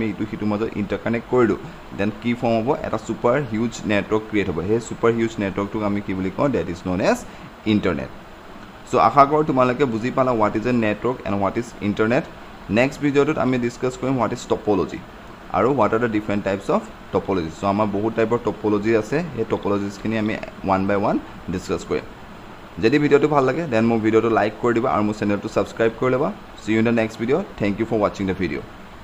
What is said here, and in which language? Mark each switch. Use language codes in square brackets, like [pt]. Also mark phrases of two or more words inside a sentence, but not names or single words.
[as] ইটু হিটু মাজত ইন্টাৰকানেক্ট কৰি দিও দেন কি ফৰ্ম হ'ব এটা [en] super huge network [as] ক্ৰিয়েট হ'ব হে [en] super huge networkটোক [as] আমি কি বুলি কওঁ [en] that is known as internet [as] সো আশা কৰো তোমালোকে বুজি পালা [en] what is a network and what is internet next videoটোত [as] আমি ডিসকাস কৰিম [en] what is topology [as] আৰু [en] what are the different types of topologies so [as] আমাৰ বহুত [en] typeৰ topology [as] আছে এই টপোলজিস খিনি আমি [en] one by one discuss [as] কৰিম যদি ভিডিওটো ভাল লাগে দেন মোৰ [en] videoটো like [as] কৰি দিবা আৰু মোৰ [en] channelটো subscribe [as] কৰি লবা [en] see you in the next video thank you for watching the video